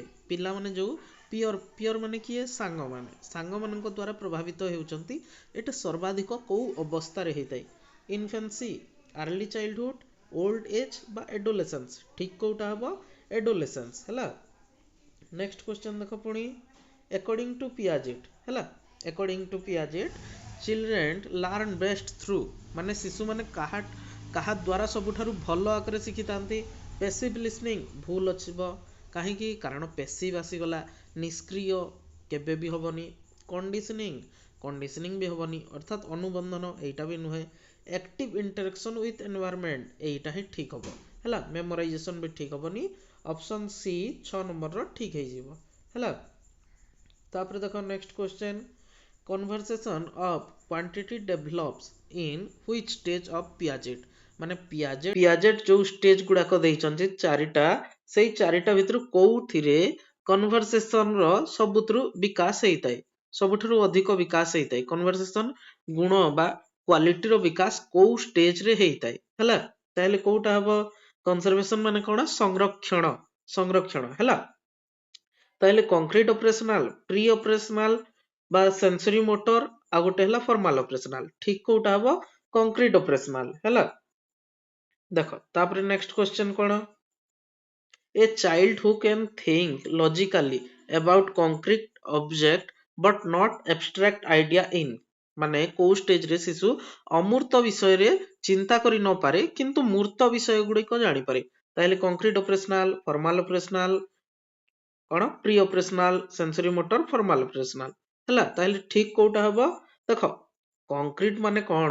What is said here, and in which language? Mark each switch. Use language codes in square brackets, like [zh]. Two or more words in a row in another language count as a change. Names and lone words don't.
[or] ପିଲାମାନେ ଯୋଉ ପିଅର ମାନେ କିଏ, ସାଙ୍ଗମାନଙ୍କ ଦ୍ୱାରା ପ୍ରଭାବିତ ହେଉଛନ୍ତି, ଏଇଟା ସର୍ବାଧିକ କୋଉ ଅବସ୍ଥାରେ ହେଇଥାଏ? [en] infancy, early childhood, old age ବା ଏଡୋଲେସେନ୍ସ? [or] ଠିକ କୋଉଟା ହବ? ଏଡୋଲେସେନ୍ସ ହେଲା। [en] next question [or] ଦେଖ ପୁଣି, [en] according to Piaget ହେଲା, according to Piaget children learn best through, [or] ମାନେ ଶିଶୁ ମାନେ କାହା ଦ୍ୱାରା ସବୁଠାରୁ ଭଲ ଆକାରରେ ଶିଖିଥାନ୍ତି? [en] passive listening [or] ଭୁଲ ଅଛିବ, କାହିଁକି? କାରଣ passive ଆସିଗଲା, ନିଷ୍କ୍ରିୟ କେବେ ବି ହବନି, କଣ୍ଡିସନିଂ ବି ହବନି, ଅର୍ଥାତ ଅନୁବନ୍ଧନ ଏଇଟା ବି ନୁହେଁ, [en] active interaction with environment [or] ଏଇଟା ହିଁ ଠିକ ହବ ହେଲା। memorization ବି ଠିକ ହବନି, ଅପସନ ସି 6 ନମ୍ବରର ଠିକ ହେଇଯିବ ହେଲା। ତାପରେ ଦେଖ [en] next question, conversation of quantity develops in which stage of Piaget, [or] ମାନେ ପିଆଜେଟ ଯୋଉ ଷ୍ଟେଜ ଗୁଡାକ ଦେଇଛନ୍ତି ଚାରିଟା, ସେଇ ଚାରିଟା ଭିତରୁ କୋଉଥିରେ କନଭରସେସନ ର ସବୁଠାରୁ ବିକାଶ ହେଇଥାଏ, ସବୁଠାରୁ ଅଧିକ ବିକାଶ ହେଇଥାଏ? କନଭରସେସନ ଗୁଣ ବା କ୍ୱାଲିଟିର ବିକାଶ କୋଉ ଷ୍ଟେଜ ରେ ହେଇଥାଏ ହେଲା। ତାହେଲେ କୋଉଟା ହବ? କନସର୍ଭେସନ ମାନେ କଣ? ସଂରକ୍ଷଣ ହେଲା। [en] ତାହେଲେ concrete operational, pre operational ବା sensory motor, [or] ଆଉ ଗୋଟେ ହେଲା [en] formal operational. [or] ଠିକ କୋଉଟା ହବ? [en] concrete operational [or] ହେଲା। ଦେଖ ତାପରେ [en] next question କଣ, a child who can think logically about concrete object but not abstract idea in, [or] ମାନେ କୋଉ ଷ୍ଟେଜ ରେ ଶିଶୁ ଅମୂର୍ତ୍ତ ବିଷୟରେ ଚିନ୍ତା କରି ନ ପାରେ କିନ୍ତୁ ମୂର୍ତ୍ତ ବିଷୟ ଗୁଡିକ ଜାଣିପାରେ? [en] ତାହେଲେ concrete operational, formal operational, କଣ pre operational, sensory motor, formal operational ହେଲା। [or] ତାହେଲେ ଠିକ କୋଉଟା ହବ? ଦେଖ କଂକ୍ରିଟ ମାନେ କଣ?